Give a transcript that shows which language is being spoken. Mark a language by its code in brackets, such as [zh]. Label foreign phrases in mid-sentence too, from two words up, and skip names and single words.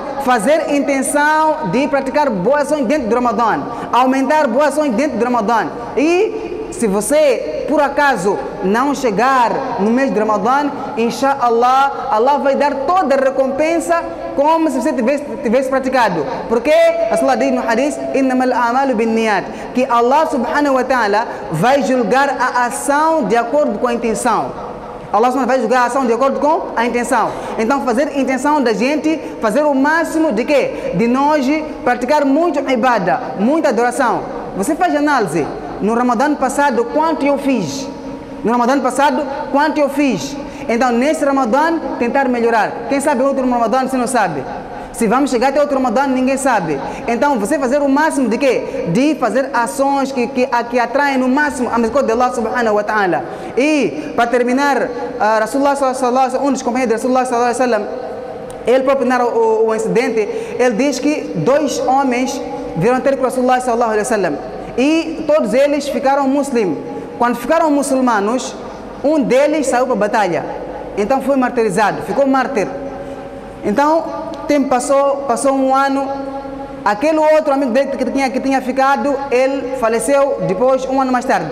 [pt] Fazer intenção de praticar boas ações dentro do Ramadã, aumentar boas ações dentro do Ramadã. E se você, por acaso, não chegar no mês de Ramadã, inshallah, Allah vai dar toda a recompensa como se você tivesse praticado. Porque Allah diz no hadith, [ar] إنما الأعمال بالنيات, [pt] que Allah [ar] سبحانه وتعالى [pt] vai julgar a ação de acordo com a intenção. Allah vai julgar a ação de acordo com a intenção. Então, fazer intenção da gente, fazer o máximo de quê? De nós praticar muito ibadah, muita adoração. Você faz análise. No Ramadã passado, quanto eu fiz? No Ramadã passado, quanto eu fiz? Então, nesse Ramadã, tentar melhorar. Quem sabe outro Ramadã, você não sabe. Se vamos chegar até outro Ramadã, ninguém sabe. Então, você fazer o máximo de quê? De fazer ações que atraem no máximo a misericórdia de Allah [ar] سبحانه وتعالى. [pt] E, para terminar, [ar] رسول الله صلى الله عليه وسلم, [pt] um dos companheiros de Rasulullah [ar] صلى الله عليه وسلم, [pt] ele próprio narra o incidente, ele diz que 2 homens vieram ter com Rasulullah [ar] صلى الله عليه وسلم. [pt] E todos eles ficaram muçulmanos. Quando ficaram muçulmanos, um deles saiu para a batalha. Então foi martirizado, ficou mártir. Então, o tempo passou um ano. Aquele outro amigo dele que tinha ficado, ele faleceu depois, um ano mais tarde.